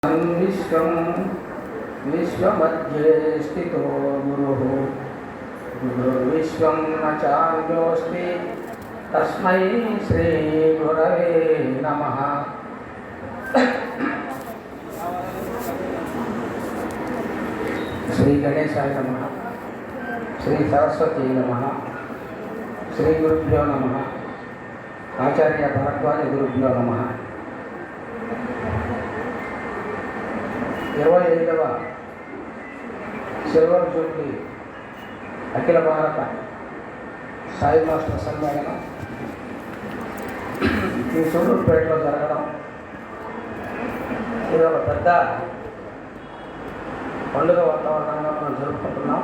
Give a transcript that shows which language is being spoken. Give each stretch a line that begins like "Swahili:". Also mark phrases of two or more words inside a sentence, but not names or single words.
Sanskrit: विश्वमध्ये स्थितो गुरुः गुरुर्विश्वं न चान्योऽस्ति तस्मै श्रीगुरवे नमः। श्री गणेशाय नमः, श्री सरस्वती नमः, श्री गुरुभ्यो नमः, आचार्य भरद्वाज गुरुभ्यो नमः।
Telugu: 25వ సిల్వర్ జూబ్లీ అఖిల భారత సాయి మాస్టర్ సమ్మేళనం ఈ సూళ్ళూరుపేటలో జరగడం ఇది ఒక పెద్ద పండుగ వాతావరణంగా మనం జరుపుకుంటున్నాం.